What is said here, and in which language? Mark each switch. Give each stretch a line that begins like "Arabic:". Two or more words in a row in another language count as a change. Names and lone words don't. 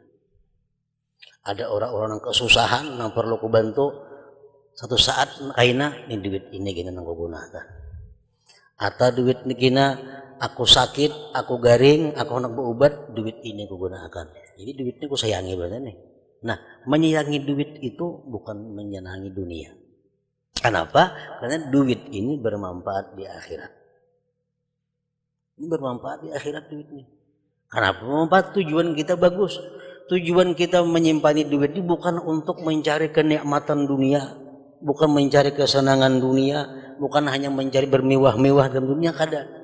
Banjar: Ada orang-orang nang kesusahan, nang perlu kubantu, satu saat kaina ini duit ini kena nang kugunakan. Atau duit ini kena aku sakit, aku garing, aku hendak berobat, duit ini kugunakan. Jadi duit ini ku sayangi benar nih.
Indonesian: Nah, menyayangi duit itu bukan menyenangi dunia. Kenapa? Karena duit ini bermanfaat di akhirat. Ini bermanfaat di akhirat duit ini. Kenapa bermanfaat? Tujuan kita bagus. Tujuan kita menyimpan duit ini bukan untuk mencari kenikmatan dunia, bukan mencari kesenangan dunia, bukan hanya mencari bermewah-mewah dalam dunia, kada.